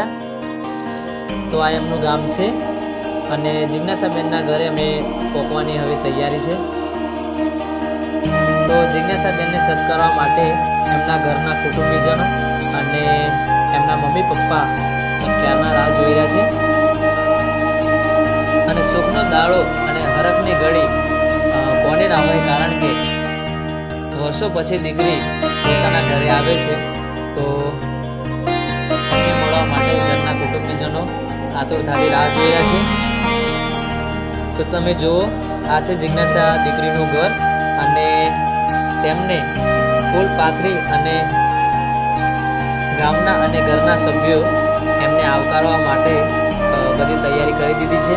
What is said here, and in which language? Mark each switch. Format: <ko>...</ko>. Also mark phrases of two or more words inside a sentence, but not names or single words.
<gu>તો આ એમનું ગામ છે અને જિજ્ઞાસાબેનના ઘરે અમે પોકવાની હવે તૈયારી છે। તો જિજ્ઞાસાબેનને સત્કારવા માટે એમના ઘરના કુટુંબીજનો અને એમના મમ્મી પપ્પા ક્યારના રાહ જોઈ રહ્યા છે। અને સુખનો દાડો અને હરખની ઘડી કોને ના હોય, કારણ કે વર્ષો પછી દીકરી પોતાના ઘરે આવે છે। તો એમને મળવા માટે ઘરના કુટુંબીજનો આતુરતાથી રાહ જોઈ રહ્યા છે। તો તમે જુઓ, આ છે જિજ્ઞાસા દીકરીનું ઘર અને તેમને ફૂલ પાથરી અને ગામના અને ઘરના સભ્યો એમને આવકારવા માટે બધી તૈયારી કરી દીધી છે।</gu>